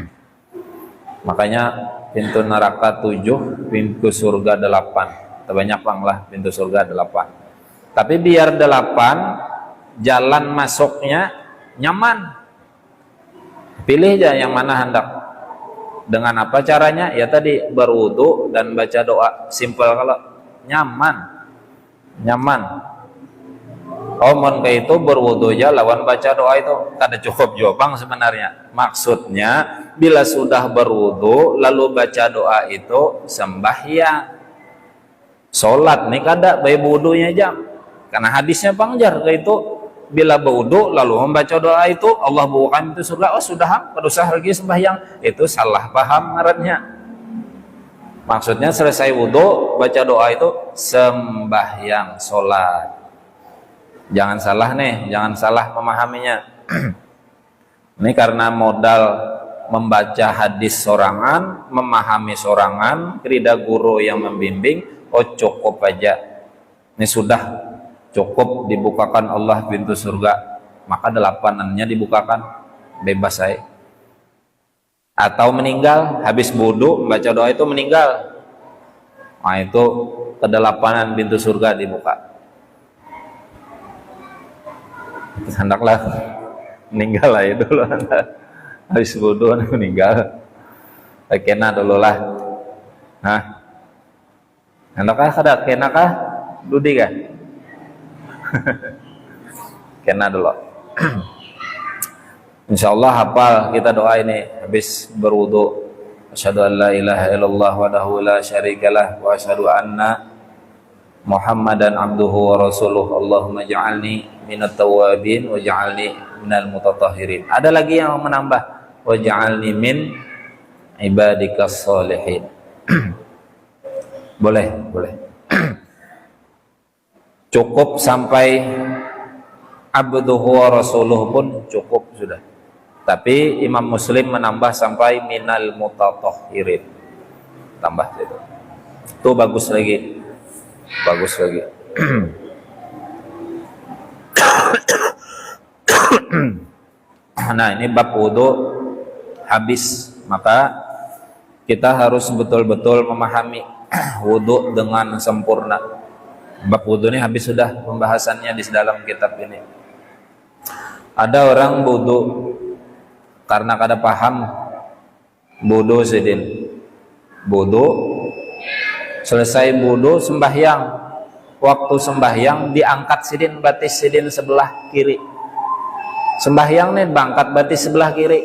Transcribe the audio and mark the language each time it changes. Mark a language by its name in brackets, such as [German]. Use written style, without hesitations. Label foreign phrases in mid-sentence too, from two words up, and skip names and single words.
[Banjar] Makanya pintu neraka 7, pintu surga 8. Terbanyak lah pintu surga 8. Tapi biar 8, jalan masuknya nyaman. Pilih aja yang mana hendak. Dengan apa caranya? Ya tadi berwudu dan baca doa. Simple, kalau nyaman. Omon kayak itu berwudu aja lawan baca doa itu kada cukup jobang sebenarnya. Maksudnya bila sudah berwudu lalu baca doa itu sembahyang. Salat nih kada bayi wudunya jam. Karena hadisnya pangjar kayak itu, bila berwudu lalu membaca doa itu Allah bukakan itu surga. Oh sudah, kada usah lagi sembahyang. Itu salah paham ngarannya. Maksudnya selesai wudu baca doa itu sembahyang, salat. Jangan salah nih, jangan salah memahaminya. Ini karena modal membaca hadis sorangan, memahami sorangan, tidak guru yang membimbing, oh cukup aja. Ini sudah cukup dibukakan Allah pintu surga, maka 8-annya dibukakan, bebas saya. Atau meninggal, habis wudu baca doa itu meninggal, nah itu ke-8 pintu surga dibuka. Hendaklah meninggal lah ya dulu, habis wudu meninggal, kena dulu lah. Nah, hendaklah kada kena kah, dudi kah? Kena dulu. Insyaallah hafal kita doa ini habis berwudu. [Arabic] أشهد أن لا إله إلا الله وحده لا شريك له وأشهد أن محمدا عبده ورسوله. اللهم اجعلني من التوابين واجعلني من المتطهرين. [Banjar] Ada lagi yang menambah, [Arabic] واجعلني من عبادك الصالحين. [Banjar] Boleh. Cukup sampai [Arabic] عبده ورسوله [Banjar] pun cukup sudah. Tapi Imam Muslim menambah sampai [Arabic] من المتطهرين. [Banjar] Tambah itu. Itu bagus lagi. [Indonesian] Nah, ini bab wudu habis, maka kita harus betul-betul memahami wudu dengan sempurna. [Banjar] Bab wudu ini habis sudah pembahasannya di dalam kitab ini. Ada orang wudu karena kada paham wudu sidin. Wudu selesai wudu sembahyang. Waktu sembahyang diangkat sidin batis sidin sebelah kiri. Sembahyang nih bangkat batis sebelah kiri.